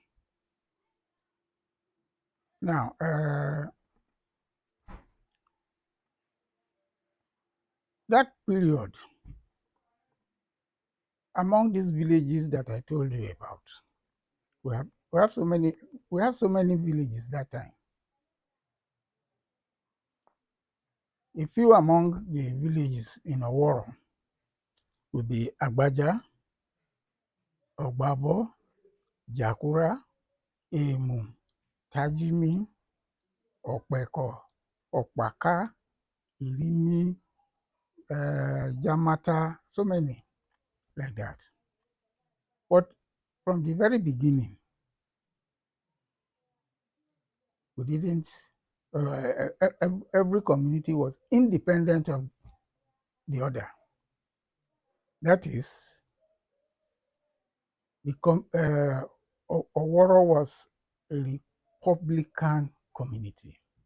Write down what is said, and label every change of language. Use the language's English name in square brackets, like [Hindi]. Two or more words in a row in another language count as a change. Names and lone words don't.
[English] Now, that period, among these villages that I told you about, we have so many villages that time. A few among the villages in Oworo would be Agbaja, Ogbabo, Jakura, Emu, Tajimi, Opeko, Opaka, Irimi, Jamata, so many like that. But from the very beginning, we didn't, every community was independent of the other. That is, Oworo was a Republican community.